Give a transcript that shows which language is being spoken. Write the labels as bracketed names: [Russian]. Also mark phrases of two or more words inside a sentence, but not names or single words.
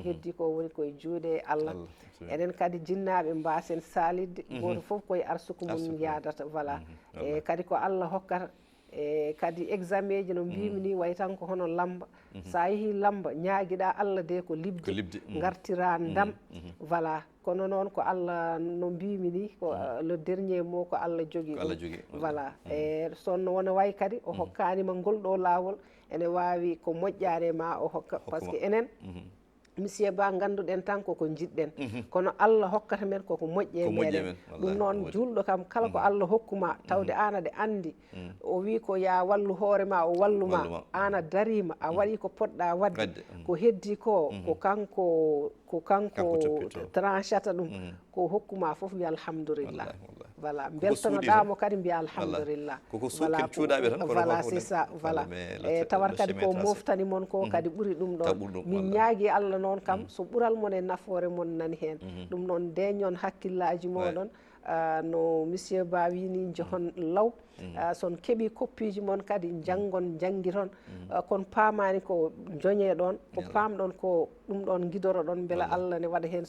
[Fula] heddi ko woni koye juuɗe Allah enen kadi jinnaɓe mbasen salidde goto foof koye arsuku mum yadata voilà e kadi ko Allah hokkata e kadi examen ji no mbimi ni way tan ko hono lamba sa yeehi lamba ñaaguiɗa Allah de ko libde gartira ndam voilà kono noon ko Allah no mbimi ni ko [French] le dernier mot [Fula] ko Allah jogui voilà e sonno wona way kadi o hokkanima ngol ɗo lawol ene wawi ko moƴƴare ma o hokka [French] par ce que [Fula] enen monsieur Ba ganduɗen tan koko jiɗɗen kono Allah hokkata men koko moƴƴe meɗen ɗum noon julɗo kam kala ko Allah hokkuma tawde an aɗa andi o wi ko ya wallu hoorema o walluma an a darima a waɗi ko poɗɗa wadde ko heddi ko ko kanko tranchata ɗum ko hokkuma foof mbiya alhamdulillah voilà beltonoɗamo kadi mbiya alhamdulillah voilà [French] c'est ça voilà [Fula] e tawat kadi ko moftani moon ko kadi ɓuuri ɗum ɗon min ñaagui Allah noon kam so ɓuural moon e nafoore moon nani hen ɗum noon deñon hakkillaji moɗon no monsieur Ba wini jehon law son keeɓi koppiji moon kadi janggi toon kono paamani ko joñe ɗon ko pamɗon ko ɗum ɗon guidoro ɗon beela Allah ne waɗa hen